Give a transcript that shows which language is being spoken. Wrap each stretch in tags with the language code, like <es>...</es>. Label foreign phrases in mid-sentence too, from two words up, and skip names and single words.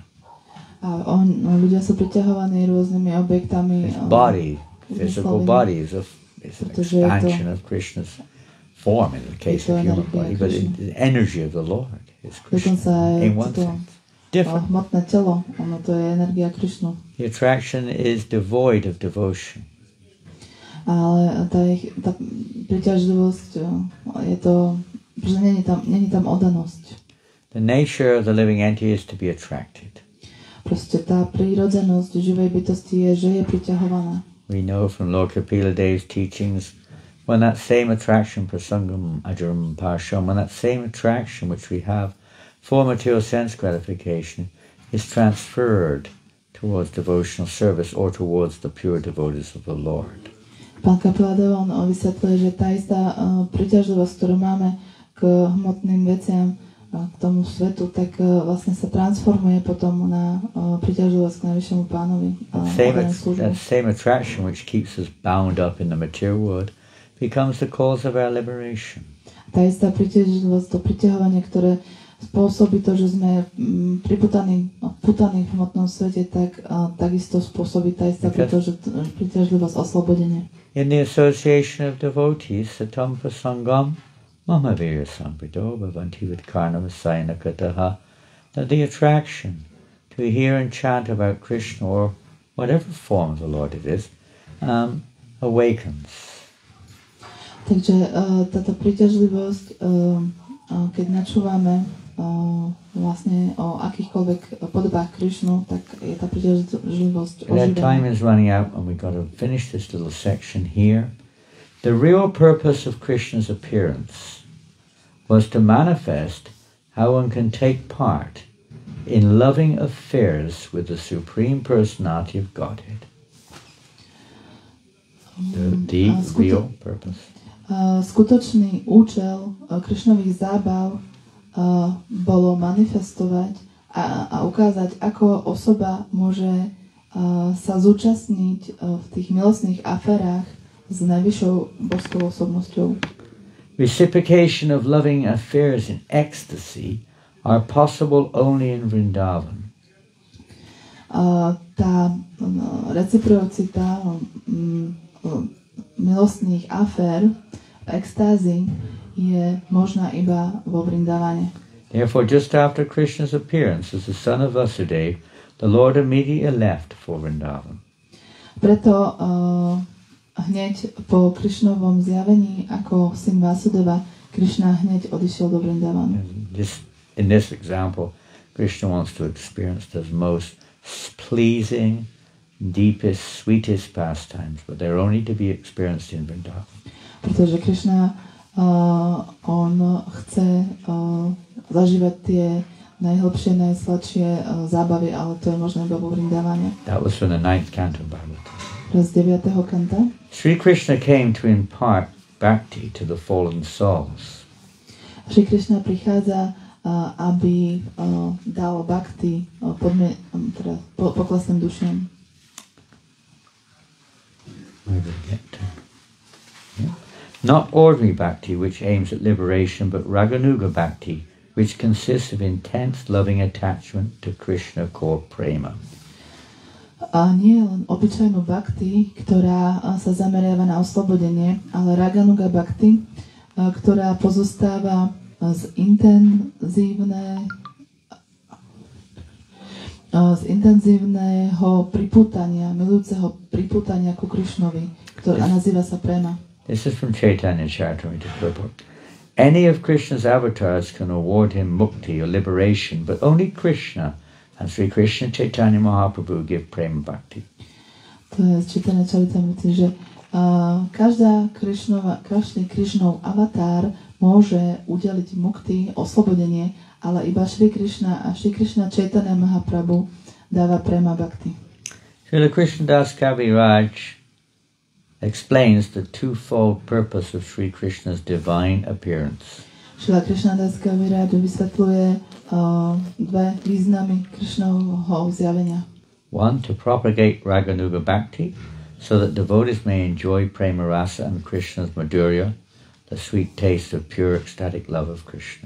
<en>His body, physical body, is an expansion of Krishna's form in the case of human body, but the energy of the Lord is Krishna in one sense. Different. The attraction is devoid of devotion.</en> <sk>Ale tá príťažlivosť je to, že není tam oddanosť.</sk> <en>The nature of the living entity is to be attracted.</en> <sk>Proste tá prírodzenosť živej bytosti je, že je priťahovaná.</sk> <en>We know from Lord Kapila Dev's teachings, when that same attraction,</en> <sa>prasangam ajaram parsham,</sa> <en>when that same attraction which we have for material sense gratification is transferred towards devotional service or towards the pure devotees of the Lord.</en> <sk>Pán Kapila Deva, on vysvetľuje, že tá istá príťažlivosť, ktorú máme k hmotným veciam, k tomu svetu, tak vlastne sa transformuje potom na príťažlivosť k najvyššiemu pánovi.</sk> <en>That same attraction which keeps us bound up in the material world becomes the cause of our liberation.</en> <sk>Tá istá príťažlivosť, to priťahovanie, ktoré spôsobí to, že sme vputaní v hmotnom svete, tak takisto spôsobí tá istá príťažlivosť oslobodenie.</sk> <en>In the association of devotees,</en> <sa>satam prasangam mamavira samprido bhavanti vidkarna vasayana kataha,</sa> <en>that the attraction to hear and chant about Krishna or whatever form of the Lord it is, awakens.</en> <sk>Takže táto príťažlivosť, keď načúvame vlastne o akýchkoľvek podobách Krishnu, tak je tá príťažlivosť oživená.</sk> <en>That time is running out and we've got to finish this little section here. The real purpose of Krishna's appearance was to manifest how one can take part in loving affairs with the Supreme Personality of Godhead. The real purpose.</en> <sk>Skutočný účel Krishnových zábav bolo manifestovať a ukázať, ako osoba môže sa zúčastniť v tých milostných aférach s najvyššou božskou osobnosťou.</sk> <en>Reciprocation of loving affairs in ecstasy are possible only in Vrindavan.</en> <sk>Tá reciprocita milostných afér v extázi je možná iba vo Vrindavane.</sk> <en>Therefore, just after Krishna's appearance as the son of Vasudeva, the Lord immediately left for Vrindavan.</en> <sk>Preto hneď po Krishnovom zjavení ako syn Vasudeva, Krishna hneď odišiel do Vrindavanu.</sk> <en>In this example, Krishna wants to experience the most pleasing, deepest, sweetest pastimes, but they're only to be experienced in Vrindavan.</en> <sk>Pretože Krishna on chce zažívať tie najhlbšie, najsladšie zábavy, ale to je možné iba vo Vrindavane.</sk> <en>That was from the 9th canto of Bhagavatam.</en> <sk>Z 9. kanta.</sk> <en>Sri Krishna came to impart bhakti to the fallen souls.</en> <sk>Sri Krishna prichádza, aby dal bhakti poklesným dušiam.</sk> <en>Where did I get to? Yeah. Not ordinary bhakti, which aims at liberation, but</en> <sa>Raganuga bhakti,</sa> <en>which consists of intense loving attachment to Krishna called prema.</en> <sk>A nie len obyčajnú bhakti, ktorá sa zameriava na oslobodenie, ale</sk> <sa>Raganuga bhakti,</sa> <sk>ktorá pozostáva z intenzívneho pripútania, milujúceho pripútania ku Krishnovi, ktorá nazýva sa prema.</sk> <en>This is from Chaitanya Charitamrita Prabhu. Any of Krishna's avatars can award him mukti or liberation, but only Krishna and Sri Krishna Chaitanya Mahaprabhu give</en> <sa>prema bhakti.</sa> <sk>To je z Chaitanya Charitamrity, že každý Krishnov avatar môže udeliť mukti, oslobodenie, ale iba Sri Krishna a Sri Krishna Chaitanya Mahaprabhu dáva</sk> <sa>prema bhakti.</sa> <en>Srila Krishnadas Kaviraj explains the twofold purpose of Sri Krishna's divine appearance.</en> <sk>Srila Krishnadas Kaviraj vysvetľuje dve významy Krishnovho zjavenia.</sk> <en>One, to propagate</en> <sa>Raganuga Bhakti,</sa> <en>so that devotees may enjoy</en> <sa>prema rasa</sa> <en>and Krishna's madhurya, the sweet taste of pure ecstatic love of Krishna.</en>